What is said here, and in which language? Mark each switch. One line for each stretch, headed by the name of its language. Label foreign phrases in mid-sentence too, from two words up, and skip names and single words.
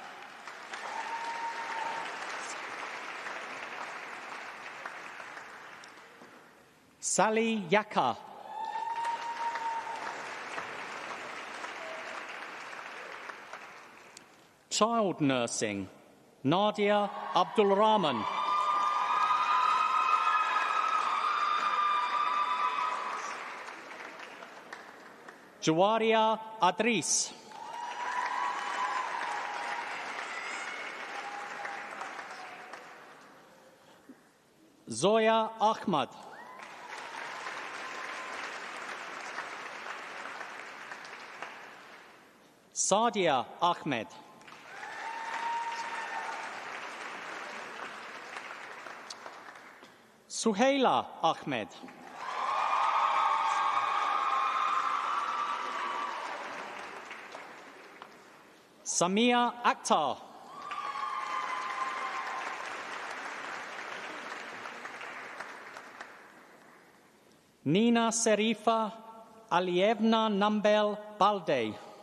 English: Sally Yaka. Child nursing, Nadia Abdul Rahman. Jawaria Adris. Zoya Ahmad. Sadia Ahmed. Suhaila Ahmed. Samia Akhtar. Nina Serifa Alievna Nambel Balde.